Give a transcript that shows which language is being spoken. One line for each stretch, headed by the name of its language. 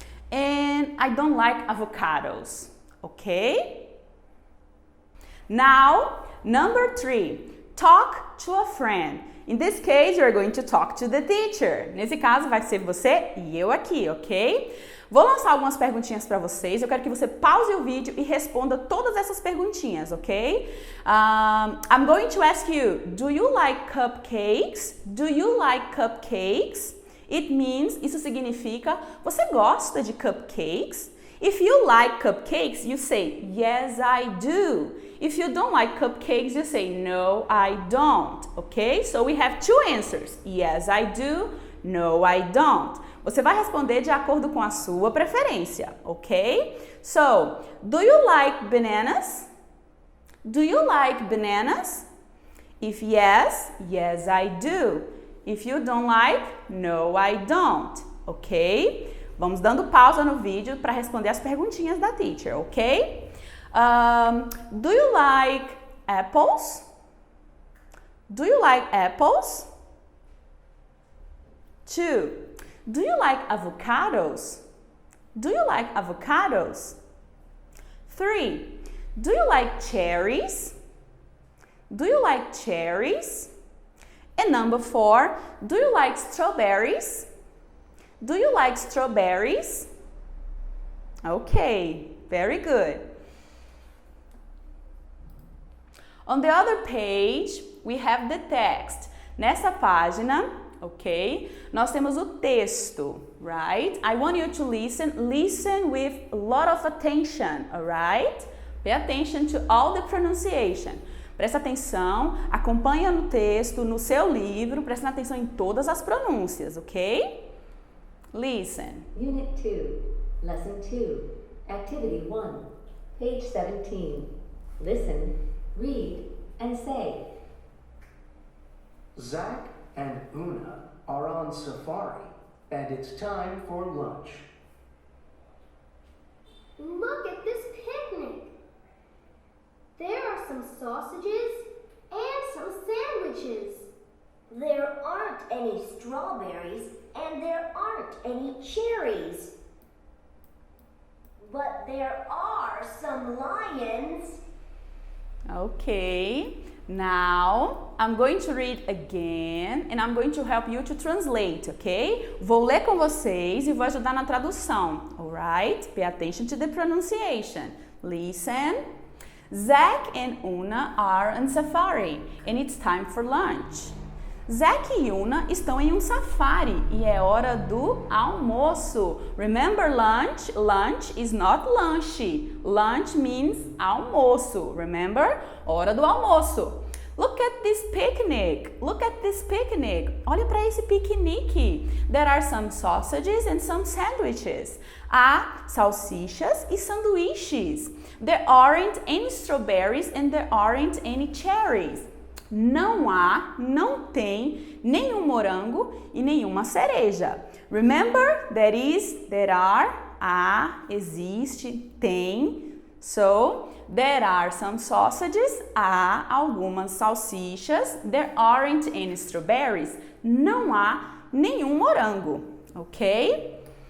English: And I don't like avocados. Okay? Now, number 3. Talk to a friend. In this case, you're going to talk to the teacher.
Portuguese: Nesse caso, vai ser você e eu aqui, ok? Vou lançar algumas perguntinhas para vocês. Eu quero que você pause o vídeo e responda todas essas perguntinhas, ok?
English: I'm going to ask you, do you like cupcakes? Do you like cupcakes? It means,
Portuguese: isso significa, você gosta de cupcakes?
English: If you like cupcakes, you say, yes, I do. If you don't like cupcakes, you say, no, I don't. Okay? So we have 2 answers. Yes, I do. No, I don't.
Portuguese: Você vai responder de acordo com a sua preferência.
English: Ok? So, do you like bananas? Do you like bananas? If yes, yes, I do. If you don't like, no, I don't. Ok?
Portuguese: Vamos dando pausa no vídeo para responder as perguntinhas da teacher, ok?
English: Do you like apples? Do you like apples? 2. Do you like avocados? Do you like avocados? 3. Do you like cherries? Do you like cherries? And number 4, do you like strawberries? Do you like strawberries? Okay, very good. On the other page, we have the text.
Portuguese: Nessa página, ok, nós temos o texto,
English: right? I want you to listen with a lot of attention, alright? Pay attention to all the pronunciation.
Portuguese: Presta atenção, acompanha no texto, no seu livro, presta atenção em todas as pronúncias, ok?
English: Listen. Unit 2, Lesson 2, Activity 1, page 17. Listen, read, and say. Zach and Una are on safari, and it's time for lunch. Look at this picnic. There are some sausages and some sandwiches. There aren't any strawberries and there aren't any cherries. But there are some lions. Okay, now I'm going to read again and I'm going to help you to translate, okay?
Portuguese: Vou ler com vocês e vou ajudar na tradução,
English: alright? Pay attention to the pronunciation. Listen. Zach and Una are on safari and it's time for lunch.
Portuguese: Zach e Una estão em um safari e é hora do almoço.
English: Remember lunch? Lunch is not lunch. Lunch means
Portuguese: almoço.
English: Remember?
Portuguese: Hora do almoço.
English: Look at this picnic. Look at this picnic.
Portuguese: Olha para esse piquenique.
English: There are some sausages and some sandwiches.
Portuguese: Há salsichas e sanduíches.
English: There aren't any strawberries and there aren't any cherries.
Portuguese: Não há, não tem nenhum morango e nenhuma cereja.
English: Remember, there is, there are,
Portuguese: há, existe, tem.
English: So, there are some sausages,
Portuguese: há algumas salsichas.
English: There aren't any strawberries.
Portuguese: Não há nenhum morango, ok?